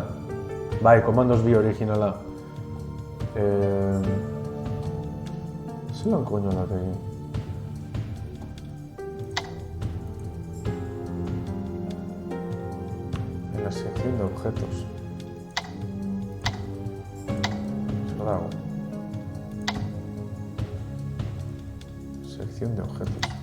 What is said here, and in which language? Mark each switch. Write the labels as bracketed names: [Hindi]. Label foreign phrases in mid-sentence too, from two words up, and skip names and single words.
[Basque] Bai, komandos bi originala. Zelan koño da egin? [Spanish] En la sección de objetos. [Basque] Zer dago? [Spanish] Sección de objetos.